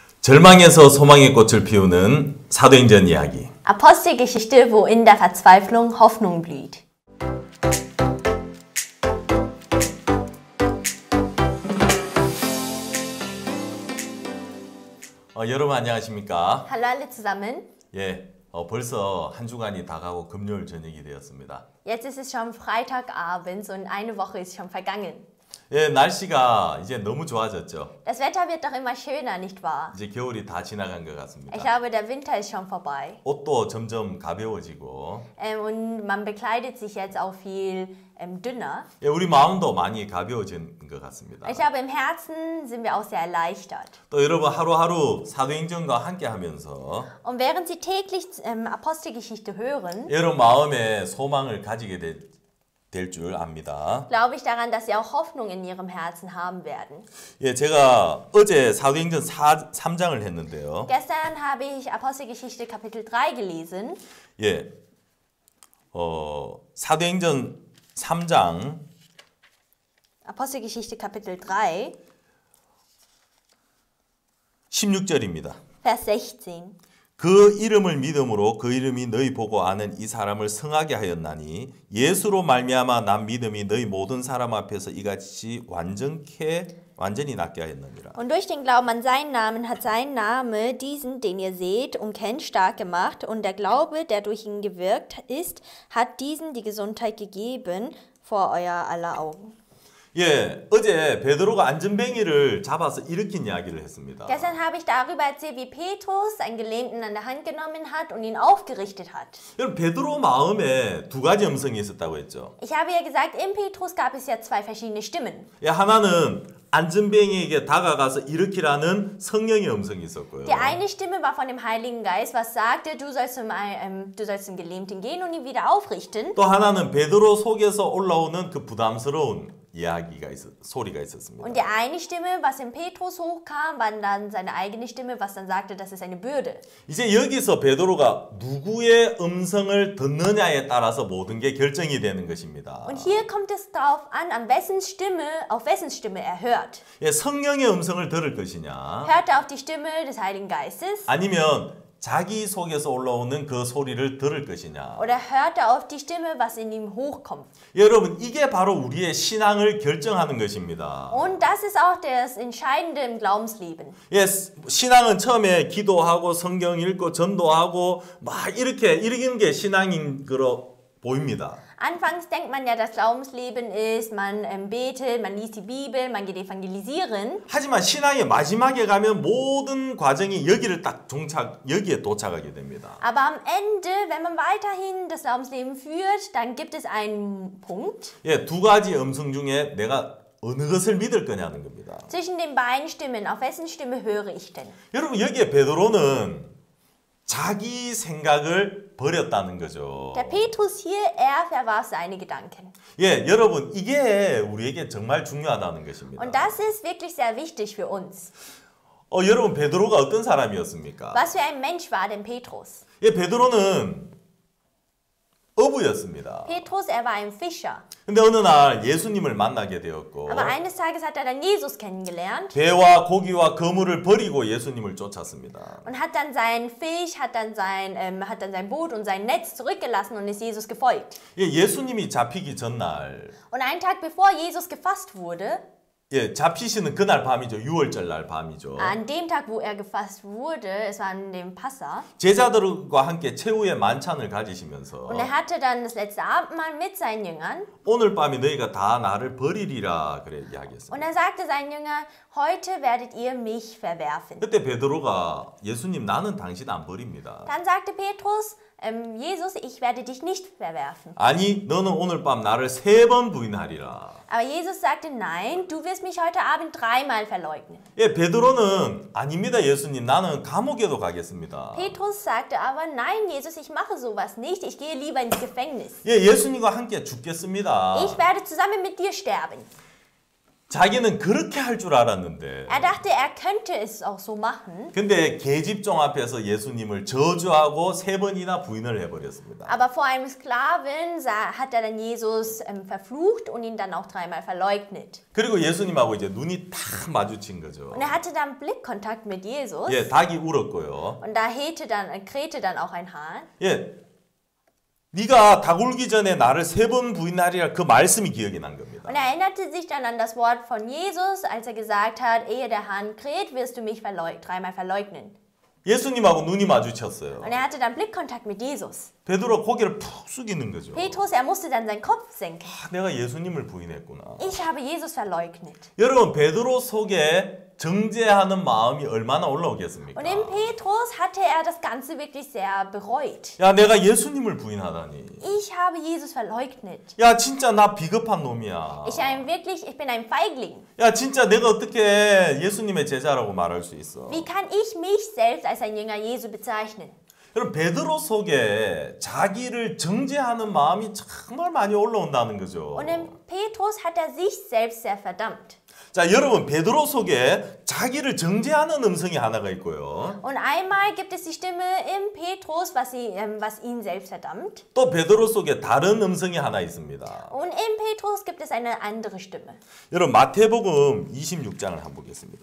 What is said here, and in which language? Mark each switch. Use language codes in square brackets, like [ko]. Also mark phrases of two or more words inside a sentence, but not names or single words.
[ko] 절망에서 소망의 꽃을 피우는 사도행전 이야기. [de] Apostelgeschichte, wo in der Verzweiflung Hoffnung blüht. [ko] 여러분 안녕하십니까? [de] Hallo alle zusammen. [ko] 벌써 한 주간이 다가고 금요일 저녁이 되었습니다. [de] Jetzt ist es schon Freitagabend und eine Woche ist schon vergangen. [ko] 날씨가 이제 너무 좋아졌죠. [de] Das Wetter wird doch immer schöner, nicht wahr? [ko] 이제 겨울이 다 지나간 것 같습니다. [de] Ich glaube, der Winter ist schon vorbei. [ko] 옷도 점점 가벼워지고 [de] Und man bekleidet sich jetzt auch viel dünner. [ko] 우리 마음도 많이 가벼워진 것 같습니다. [de] Ich glaube, im Herzen sind wir auch sehr erleichtert. [ko] 또 여러분 하루하루 사도행전과 함께 하면서 [de] Und während Sie täglich Apostelgeschichte hören, [ko] 여러분 마음에 소망을 가지게 될 줄 압니다. [de] glaube ich daran, dass Sie auch Hoffnung in Ihrem Herzen haben werden. [ko] 제가 어제 사도행전 3장을 했는데요. [de] Gestern habe ich Apostelgeschichte Kapitel 3 gelesen. [ko] 사도행전 3장 [de] Apostelgeschichte Kapitel 3, [ko] 16절입니다. [de] Vers 16. [ko] 그 이름을 믿음으로 그 이름이 너희 보고 아는 이 사람을 성하게 하였나니 예수로 말미암아 난 믿음이 너희 모든 사람 앞에서 이같이 완전히 낫게 하였느니라. [de] Und durch den Glauben an seinen Namen hat sein Name diesen, den ihr seht und kennt, stark gemacht. Und der Glaube, der durch ihn gewirkt ist, hat diesen die Gesundheit gegeben vor euer aller Augen. [ko] 어제 베드로가 안전뱅이를 잡아서 일으킨 이야기를 했습니다. [de] Gestern habe ich darüber erzählt, wie Petrus einen Gelähmten an der Hand genommen hat und ihn aufgerichtet hat. [ko] 여러분 베드로 마음에 두 가지 음성이 있었다고 했죠. [de] Ich habe ja gesagt, in Petrus gab es ja zwei verschiedene Stimmen. [ko] 하나는 안전뱅이에게 다가가서 일으키라는 성령의 음성이 있었고요. [de] Die eine Stimme war von dem Heiligen Geist, was sagte, du sollst zum Gelähmten gehen und ihn wieder aufrichten. [ko] 또 하나는 베드로 속에서 올라오는 그 부담스러운 소리가 있었습니다. [de] Und die eine Stimme, was in Petrus hochkam, war dann seine eigene Stimme, was dann sagte, das ist eine Bürde. [ko] 이제 여기서 베드로가 누구의 음성을 듣느냐에 따라서 모든 게 결정이 되는 것입니다. [de] Und hier kommt es darauf an, auf wessen Stimme er hört. [ko] 성령의 음성을 들을 것이냐? [de] Hört er auf die Stimme des Heiligen Geistes? [ko] 아니면 자기 속에서 올라오는 그 소리를 들을 것이냐? [de] Oder hört er auf die Stimme, was in ihm hochkommt? [ko] 여러분, 이게 바로 우리의 신앙을 결정하는 것입니다. [de] Und das ist auch das Entscheidende im Glaubensleben. [ko] 신앙은 처음에 기도하고 성경 읽고 전도하고 막 이렇게 이러는 게 신앙인 거로 보입니다. [de] Anfangs denkt man ja, das Glaubensleben ist, man betet, man liest die Bibel, man geht evangelisieren. [ko] 하지만 신앙의 마지막에 가면 모든 과정이 여기에 도착하게 됩니다. [de] Aber am Ende, wenn man weiterhin das Glaubensleben führt, dann gibt es einen Punkt. [ko] 두 가지 음성 중에 내가 어느 것을 믿을 거냐는 겁니다. [de] Zwischen den beiden Stimmen, auf wessen Stimme höre ich denn? [ko] 여러분 여기에 베드로는 자기 생각을 버렸다는 거죠. [de] Der Petrus hier, er verwarf seine Gedanken. [ko] 여러분 이게 우리에게 정말 중요하다는 것입니다. [de] Und das ist wirklich sehr wichtig für uns. [ko] 여러분 베드로가 어떤 사람이었습니까? [de] Was für ein Mensch war denn Petrus? [ko] 베드로는 어부였습니다. [de] Petrus, er war ein Fischer. [ko] 근데 어느 날 예수님을 만나게 되었고 [de] Aber eines Tages hat er dann Jesus kennengelernt. [ko] 배와 고기와 그물을 버리고 예수님을 쫓았습니다. [de] Und hat dann seinen Fisch, hat dann sein Boot und sein Netz zurückgelassen und ist Jesus gefolgt. [ko] 예수님이 잡히기 전날 [de] Und einen Tag bevor Jesus gefasst wurde, [ko] 잡히시는 그날 밤이죠. 6월절 날 밤이죠. [de] an dem Tag, wo er gefasst wurde, es war an dem Passa, [ko] 제자들과 함께 최후의 만찬을 가지시면서 [de] und er hatte dann das letzte Abendmahl mit seinen Jüngern. [ko] 오늘 밤에 너희가 다 나를 버리리라 그래 이야기했습니다. [de] Und er sagte seinen Jüngern, heute werdet ihr mich verwerfen. [ko] 그때 베드로가 예수님 나는 당신 안 버립니다. [de] Dann sagte Petrus, Jesus, ich werde dich nicht verwerfen. [ko] 아니 너는 오늘 밤 나를 3번 부인하리라. [de] Aber Jesus sagte, nein, du wirst mich heute Abend 3-mal verleugnen. [ko] 베드로는 아닙니다 예수님 나는 감옥에도 가겠습니다. [de] Petrus sagte aber, nein, Jesus, ich mache sowas nicht, ich gehe lieber ins Gefängnis. [ko] 예수님과 함께 죽겠습니다. [de] Ich werde zusammen mit dir sterben. [ko] 자기는 그렇게 할 줄 알았는데 [de] Er dachte, er könnte es auch so machen. [ko] 근데 계집종 앞에서 예수님을 저주하고 3번이나 부인을 해버렸습니다. [de] Aber vor einem Sklaven hat er dann Jesus verflucht und ihn dann auch 3-mal verleugnet. [ko] 그리고 예수님하고 이제 눈이 딱 마주친 거죠. [de] Und er hatte dann Blickkontakt mit Jesus. [ko] 예, 닭이 울었고요. [de] Und da krähte dann auch ein Hahn. [ko] 예, 네가 닭 울기 전에 나를 3번 부인하리라 그 말씀이 기억이 난 겁니다. [de] Und er erinnerte sich dann an das Wort von Jesus, als er gesagt hat, ehe der Hahn kräht, wirst du mich 3-mal verleugnen. [ko] 예수님하고 눈이 마주쳤어요. [de] Und er hatte dann Blickkontakt mit Jesus. [ko] 베드로 고개를 푹 숙이는 거죠. [de] Petrus, er musste dann seinen Kopf senken. [ko] 내가 예수님을 부인했구나. [de] Ich habe Jesus verleugnet. [ko] 여러분, 베드로 속에 정죄하는 마음이 얼마나 올라오겠습니까? [de] Und in Petrus hatte er das Ganze wirklich sehr bereut. [ko] 야, 내가 예수님을 부인하다니. [de] Ich habe Jesus verleugnet. [ko] 야, 진짜 나 비겁한 놈이야. [de] Ich bin ein Feigling. [ko] 야, 진짜 내가 어떻게 예수님의 제자라고 말할 수 있어? [de] Wie kann ich mich selbst als ein Jünger Jesu bezeichnen? [ko] 여러분, 베드로 속에 자기를 정죄하는 마음이 정말 많이 올라온다는 거죠. [de] Und in Petrus hat er sich selbst sehr verdammt. [ko] 자, 여러분, 베드로 속에 자기를 정죄하는 음성이 하나가 있고요. [de] Und einmal gibt es die Stimme in Petrus, was ihn selbst verdammt. [ko] 또 베드로 속에 다른 음성이 하나 있습니다. [de] Und in Petrus gibt es eine andere Stimme. [ko] 여러분, 마태복음 26장을 한번 보겠습니다.